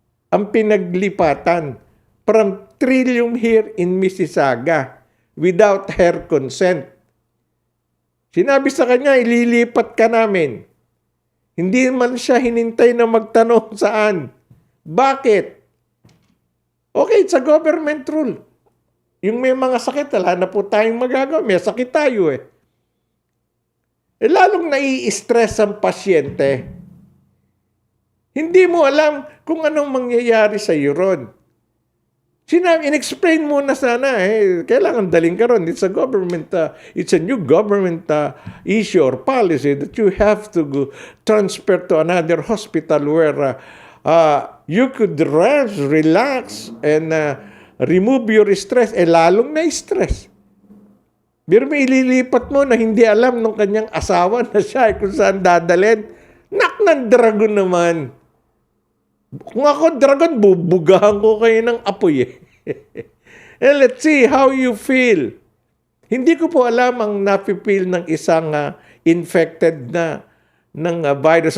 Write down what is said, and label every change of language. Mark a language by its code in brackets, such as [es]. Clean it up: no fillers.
[tl] Ang pinaglipatan [en] from Trillium here in Mississauga without her consent. [tl] Sinabi sa kanya, ililipat ka namin. Hindi man siya hinintay na magtanong saan. Bakit? [en] Okay, it's a government rule. [tl] Yung may mga sakit, wala na po tayong magagawa. May sakit tayo eh. Lalong nai-stress ang pasyente. Hindi mo alam kung anong mangyayari sa iyo ron. In-explain mo na sana kailangan daling ka ron. [en] It's a new government issue or policy that you have to transfer to another hospital where you could rest, relax, and remove your stress. [tl] Lalong na-stress. Pero may ililipat mo na hindi alam ng kanyang asawa na siya kung saan dadalhin. Nak ng dragon naman. Kung ako dragon, bubugahan ko kayo ng apoy eh. [en] Let's see how you feel. [tl] Hindi ko po alam ang nafe-feel ng isang infected na ng virus.